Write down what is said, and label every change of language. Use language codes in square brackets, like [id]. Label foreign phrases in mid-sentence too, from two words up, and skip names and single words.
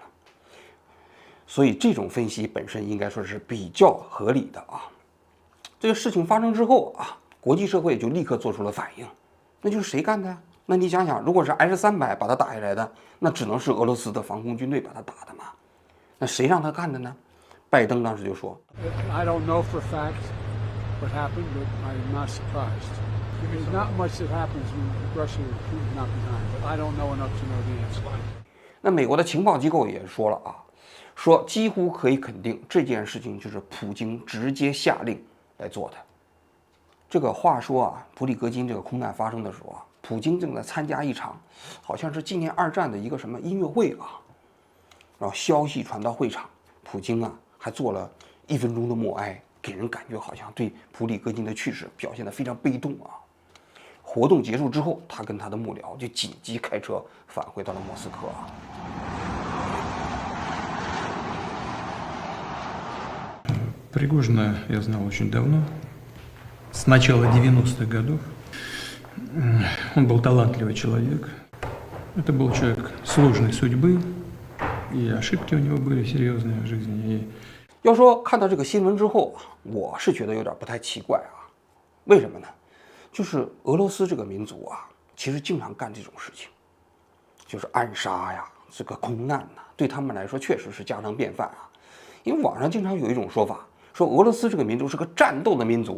[zh] 所以这种分析本身应该说是比较合理的啊。这个事情发生之后啊，国际社会就立刻做出了反应，那就是谁干的呀？那你想想，如果是 S-300把它打下来的，那只能是俄罗斯的防空军队把它打的嘛。那谁让他干的呢？拜登当时就说 [en] I don't know for a fact what happened, but I'm not surprised. There's not much that happens when Russia is not behind, but I don't know enough to know the answer. [zh] 那美国的情报机构也说了啊，说几乎可以肯定这件事情就是普京直接下令来做的。这个话说啊，普里戈金这个空难发生的时候啊，普京正在参加一场好像是纪念2战的一个什么音乐会啊，然后消息传到会场，普京啊还做了1分钟的默哀，给人感觉好像对普里戈金的去世表现得非常悲痛啊。活动结束之后，他跟他的幕僚就紧急开车返回到了莫斯科啊。 [ru] Пригожина я знал очень давно, с начала 90-х годов. Он был талантливый человек. Это был человек сложной судьбы, и ошибки у него были серьезные в жизни. [zh] 要说看到这个新闻之后啊，我是觉得有点不太奇怪啊。为什么呢？就是俄罗斯这个民族啊，其实经常干这种事情，就是暗杀呀，这个空难呐，对他们来说确实是家常便饭啊。因为网上经常有一种说法，说俄罗斯这个民族是个战斗的民族。